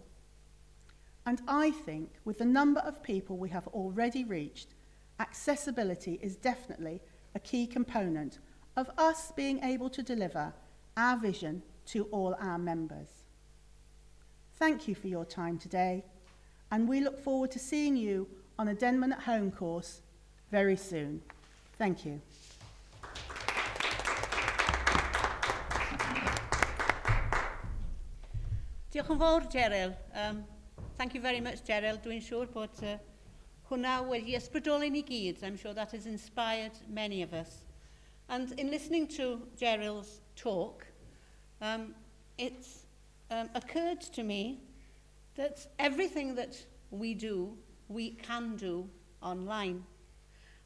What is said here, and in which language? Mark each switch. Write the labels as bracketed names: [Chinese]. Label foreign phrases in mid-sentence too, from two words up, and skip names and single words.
[English] And I think with the number of people we have already reached, accessibility is definitely a key component of us being able to deliver our vision to all our members. Thank you for your time today, and we look forward to seeing you on a Denman at Home course very soon. Thank you. [Welsh] Diolch yn fawr, Gerald. [English] Thank you very much, Gerald. [Welsh] Dwi'n siŵr bod hwnna wedi ysbrydoli ni gyd. [English] I'm sure that has inspired many of us. And in listening to Gerald's talk, it's occurred to me that everything that we do, we can do online.